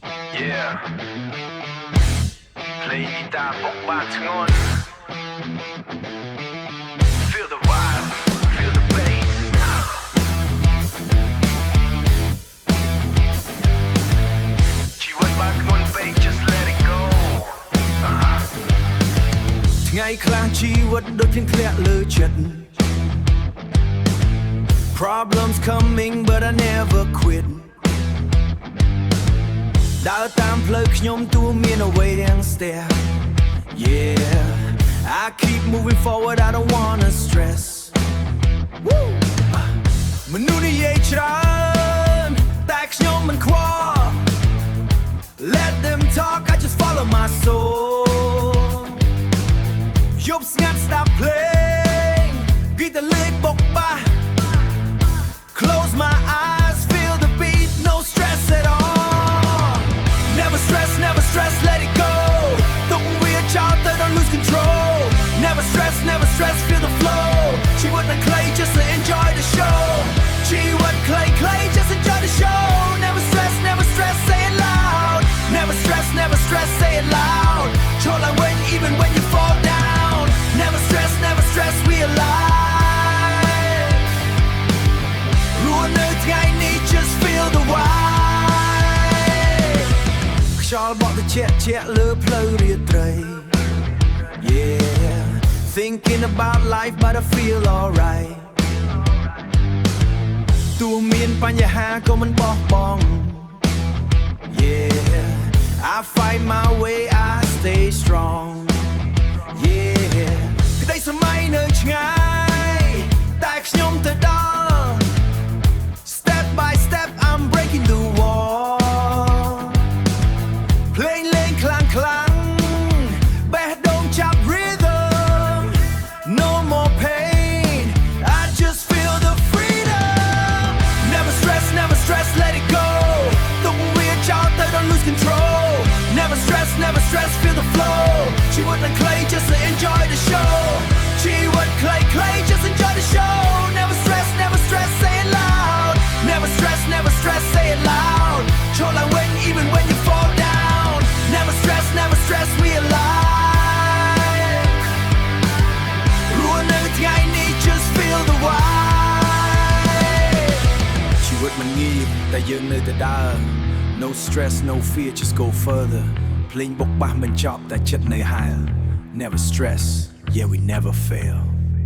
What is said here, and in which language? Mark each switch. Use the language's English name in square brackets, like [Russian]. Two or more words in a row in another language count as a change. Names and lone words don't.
[English] Yeah Play guitar [Khmer] បុកបាសធ្ងន់ [English] Feel the vibe Feel the bass [Khmer] ជីវិតបានធ្ងន់ពេក [English] Just let it go [Khmer] ថ្ងៃខ្លះជីវិតដូចភ្លៀងធ្លាក់លើចិត្ត [English] Problems coming but I never quit [Khmer] ដើរតាមផ្លូវខ្ញុំទួមានអ្វីរាំងស្ទះ [English] Yeah I keep moving forward I don't wanna stress [Khmer] មនុស្សនិយាយ ច្រើនតែខ្ញុំមិនខ្វល់ [English] Let them talk I just follow my soul [Khmer] យប់ស្ងាត់ស្ដាប់ភ្លេង Guitarលេងបុកបាស [English] Close my eyes feel the beat no stress at all Never stress let it go [Khmer] ទុកវាចោលទៅ [English] don't lose control Never stress feel the flow [Khmer] ជីវិតមិនខ្លី [English] just to enjoy the show [Khmer] ជីវិតខ្លី [English] just enjoy the show Never stress say it loud Never stress say it loud [Khmer] ឈរឡើងវិញ [English] even when you fall down Never stress we alive [Khmer] រស់នៅថ្ងៃនេះ [English] just feel the vibe [Khmer] ខ្យល់បក់ត្រជាក់លើផ្លូវរាត្រី [English] Yeah Thinking about life but I feel alright [Khmer] ទោះមានបញ្ហាក៏មិនបោះបង់ [English] Yeah I fight my way I stay strong Yeah [Khmer] ក្តីសម័យនៅឆ្ងាយតែខ្ញុំទៅដល់ [English] Step by step I'm breaking the wall [Khmer] ភ្លេងលេងខ្លាំងបេះដូងចាប់ rhythm [English] No more pain I just feel the freedom Never stress let it go ទុក [Khmer] វាចោលទៅ [English] don't lose control Never stress feel the flow [Khmer] ជីវិតមិនខ្លី [English] just to enjoy the show [Khmer] ជីវិតខ្លី [English] just enjoy the show Never stress say it loud Never stress say it loud [Khmer] ឈរឡើងវិញ [English] even when you fall down Never stress we alive [Khmer] រស់នៅថ្ងៃនេះ [English] just feel the vibe [Khmer] ជីវិតមិនងាយតែយើងនៅតែដើរ [English] No stress no fear just go further [Khmer] ភ្លេងបុកបាសមិនចប់តែចិត្តនៅហើរ [English] Never stress yeah we never fail